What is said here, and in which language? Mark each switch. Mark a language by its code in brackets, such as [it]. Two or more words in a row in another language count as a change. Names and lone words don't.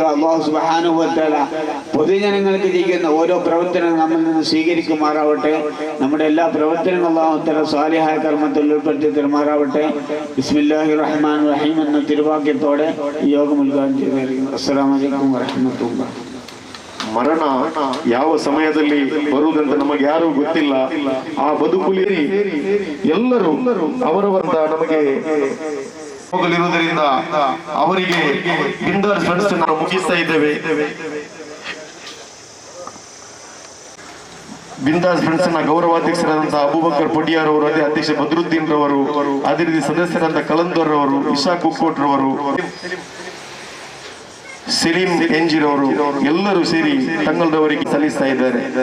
[ar] الله سبحانه وتعالى [ml] പൊതുജനങ്ങൾക്ക് ചെയ്യുന്ന ഓരോ പ്രവർത്തനവും നമ്മിൽ നിന്ന് സ്വീകരിക്കുമാറാവട്ടെ. നമ്മുടെ എല്ലാ പ്രവർത്തനങ്ങളും [ar] الله تعالى [ml] സ്വാലിഹായ കർമ്മത്തിൽ ഉൾപ്പെടുത്തി തരുമാറാവട്ടെ. [ar] بسم الله الرحمن الرحيم [ml] എന്ന തിരുവാക്യത്തോടെ ഈ യോഗം ഉദ്ഘാടനം ചെയ്തിരിക്കുന്നു. [ar] السلام عليكم ورحمة الله. [kn] ಮರಣ ಯಾವ ಸಮಯದಲ್ಲಿ ಬರುವುದಂತ ನಮಗೆ ಯಾರೂ ಗೊತ್ತಿಲ್ಲ. ಆ ಬದುಕುಲಿ ಎಲ್ಲರೂ ಅವರವಂತ ನಮಗೆ ಹೋಗಲಿರುವುದರಿಂದ ಅವರಿಗೆ ಬಿಂದಾಸ್ ಫ್ರೆಂಡ್ಸ್ ನಾವು ಮುಗಿಸ್ತಾ ಇದ್ದೇವೆ. ಬಿಂದಾಸ್ ಫ್ರೆಂಡ್ಸ್ ನ ಗೌರವಾಧ್ಯಕ್ಷರಾದಂತಹ ಅಬೂಬಕರ್ ಪೊಡಿಯಾರ್ ಅವರು, ಅದೇ ಅಧ್ಯಕ್ಷ ಬದ್ರುದ್ದೀನ್ ರವರು, ಅದೇ ರೀತಿ ಸದಸ್ಯರಾದ ಕಲಂದರ್ ರವರು, ಇಶಾ ಕುಕ್ಕೋಟ್ ರವರು, ಸಲೀಂ ಎಂಜಿರವರು ಎಲ್ಲರೂ ಸೇರಿ ತಂಗಲ್ರವರಿಗೆ ಸಲ್ಲಿಸ್ತಾ ಇದ್ದಾರೆ.